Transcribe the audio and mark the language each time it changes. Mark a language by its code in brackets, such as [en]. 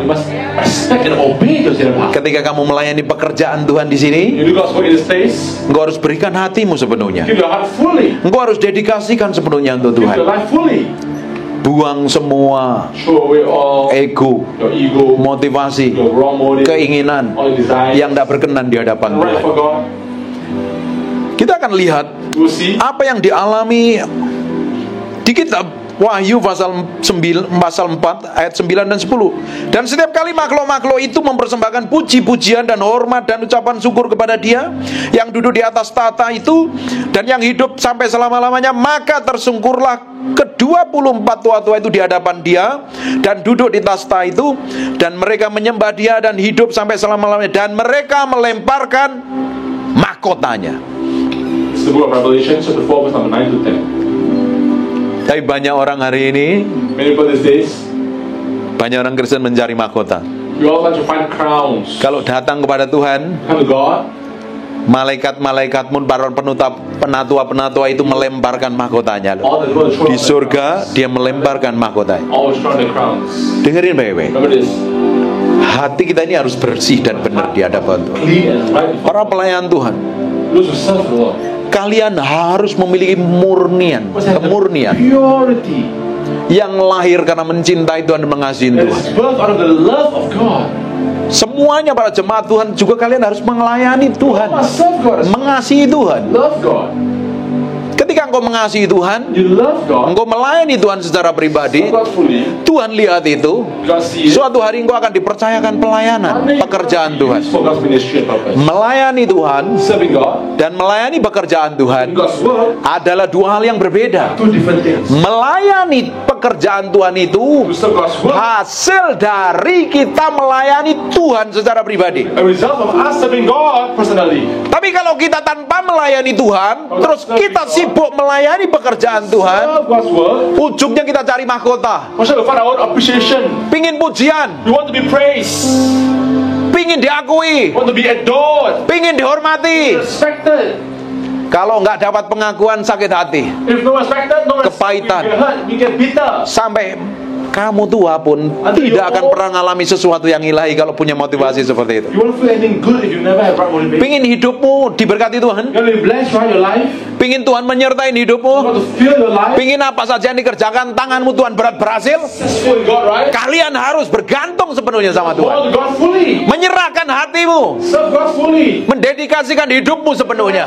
[en] must respect and obey the senior pastor. [id] Ketika kamu melayani pekerjaan Tuhan di sini, [en] You do God's work in this place. [id] engkau harus berikan hatimu sepenuhnya. [en] Give your heart fully. [id] Engkau harus dedikasikan sepenuhnya untuk [en] Give [id] Tuhan. [en] your life fully. [id] Buang semua [en] Throw away all [id] ego, [en] your ego, [id] motivasi, [en] your wrong motive, [id] keinginan [en] all your desires. [id] yang tidak berkenan di hadapan [en] Right [id] Tuhan. [en] for God. [id] Kita akan lihat [en] We'll see [id] apa yang dialami di kitab Wahyu pasal 4 ayat 9 dan 10. Dan setiap kali makhluk-makhluk itu mempersembahkan puji-pujian dan hormat dan ucapan syukur kepada Dia yang duduk di atas tahta itu dan yang hidup sampai selama-lamanya, maka tersungkurlah ke-24 tua-tua itu di hadapan Dia dan duduk di tahta itu, dan mereka menyembah Dia dan hidup sampai selama-lamanya, dan mereka melemparkan mahkotanya. [en] It's the book of Revelation, chapter 4, verse number 9 to 10. [id] Tapi banyak orang hari ini, [en] Many people these days, [id] banyak orang Kristen mencari mahkota. [en] we all like to find crowns. [id] Kalau datang kepada Tuhan, [en] Come to God, [id] malaikat-malaikat pun, para penatua-penatua itu melemparkan mahkotanya. [en] all the people [id] Di surga dia melemparkan mahkotanya. [en] always throwing the crowns. [id] Dengerin baik-baik. [en] Remember this. [id] Hati kita ini harus bersih dan benar di hadapan Tuhan. [en] Clean and right before [id] Para pelayan Tuhan, [en] those who serve the Lord. [id] kalian harus memiliki kemurnian [en] Purity. [id] yang lahir karena mencintai Tuhan dan mengasihi [en] That [id] Tuhan. [en] is birth out of the love of God. [id] Semuanya para jemaat Tuhan juga kalian harus melayani Tuhan, [en] Must serve God. [id] mengasihi Tuhan. [en] Love God. [id] Ketika engkau mengasihi Tuhan, [en] You love God. [id] engkau melayani Tuhan secara pribadi, [en] Love God fully. [id] Tuhan lihat itu. [en] God see it. [id] Suatu hari engkau akan dipercayakan pelayanan, pekerjaan Tuhan. [en] For God's ministry and purpose. [id] Melayani Tuhan [en] Serving God. [id] dan melayani pekerjaan Tuhan [en] God's word. [id] adalah dua hal yang berbeda. [en] Two different things. [id] Melayani pekerjaan Tuhan itu [en] To serve God's word. [id] hasil dari kita melayani Tuhan secara pribadi. [en] A result of us serving God personally. [id] Tapi kalau kita tanpa melayani Tuhan, terus kita sibuk melayani pekerjaan Tuhan, [en] Serve God's word. [id] ujungnya kita cari mahkota, [en] We shall find our own appreciation. [id] pingin pujian, [en] We want to be praised. [id] pingin diakui, [en] We want to be adored. [id] pingin dihormati. [en] Respected. [id] Kalau nggak dapat pengakuan, sakit hati. [en] If no respected, no respect. [id] Kepahitan. [en] We get hurt. We get bitter. [id] Sampai kamu tua pun tidak akan pernah ngalami sesuatu yang ilahi kalau punya motivasi seperti itu. [en] You won't feel anything good if you never have right motivation. [id] Pingin hidupmu diberkati Tuhan, [en] You want to be blessed throughout your life. [id] pingin Tuhan menyertai [en] You [id] hidupmu, [en] want to feel your life [id] pingin apa saja yang dikerjakan tanganmu Tuhan berhasil. [en] successful in God, right? [id] Kalian harus bergantung sepenuhnya sama Tuhan, [en] Hold God fully. [id] menyerahkan hatimu, Serve God fully. mendedikasikan hidupmu sepenuhnya,